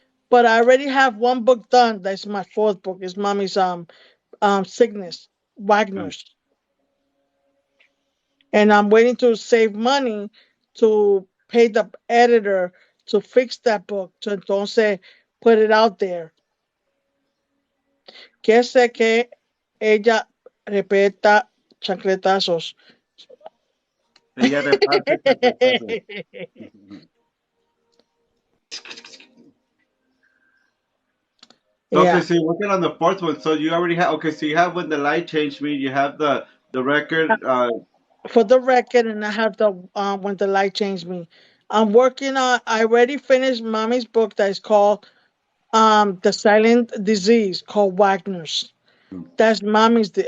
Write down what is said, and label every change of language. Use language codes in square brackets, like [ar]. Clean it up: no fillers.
[en] But I already have one book done. That's my fourth book. It's Mommy's sickness, Wagner's, and I'm waiting to save money to pay the editor to fix that book. To entonces put it out there. [es] Que sé que ella repeta chancletazos. ella reparte chancletazos. [en] Okay, Yeah. so you're working on the fourth one. So you already have okay, so you have when the light changed me, you have the record For the record, and I have the when the light changed me. I'm working on. I already finished Mommy's book that is called the silent disease called Wagner's. That's Mommy's.